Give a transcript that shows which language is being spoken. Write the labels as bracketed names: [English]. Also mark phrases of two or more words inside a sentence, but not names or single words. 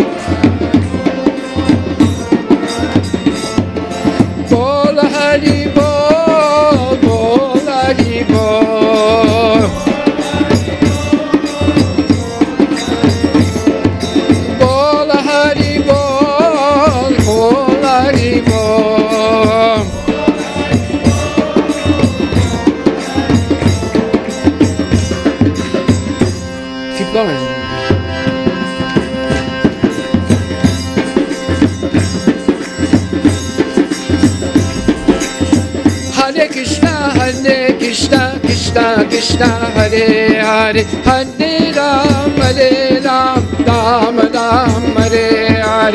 [Bangla] বল হরি বল, বল হরি বল. বল হরি বল, বল হরি বল. [English] Keep going. [Sanskrit] Hare Krishna, Krishna Krishna, Hare Hare, Hare Ram, Ram Ram, Hare Hare.